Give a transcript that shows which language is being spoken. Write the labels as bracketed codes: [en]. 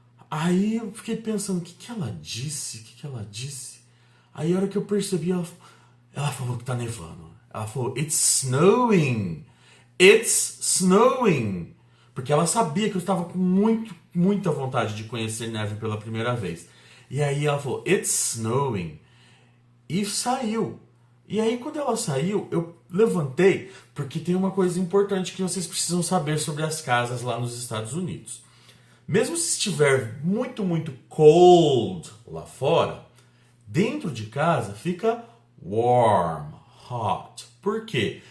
[pt] Aí eu fiquei pensando, o que que ela disse? O que que ela disse? Aí a hora que eu percebi, ela falou que tá nevando. Ela falou, [en] it's snowing. It's snowing. [pt] Porque ela sabia que eu estava com muita vontade de conhecer neve pela primeira vez. E aí ela falou, [en] it's snowing. [pt] E saiu. E aí quando ela saiu, eu levantei, porque tem uma coisa importante que vocês precisam saber sobre as casas lá nos Estados Unidos. Mesmo se estiver muito cold lá fora, dentro de casa fica warm, hot. Por quê?